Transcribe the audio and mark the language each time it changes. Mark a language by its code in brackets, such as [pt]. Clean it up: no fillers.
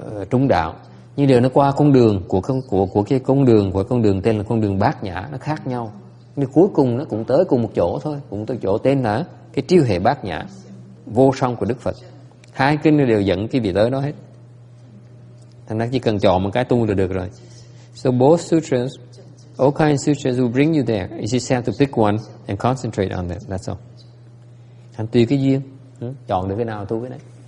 [vi] Trung đạo. Nhưng điều nó qua con đường của cái con đường tên là con đường Bát Nhã, nó khác nhau. Nhưng cuối cùng nó cũng tới cùng một chỗ thôi, cũng tới chỗ tên là cái triêu hệ Bát Nhã, vô song của Đức Phật. Hai kinh đều dẫn cái vị tới đó hết. Thành ra chỉ cần chọn một cái tu là được rồi. [en] So both sutras, all kinds of sutras will bring you there. You just have to pick one and concentrate on that. That's all. [vi] Thành tùy cái duyên, chọn được cái nào tu cái đấy.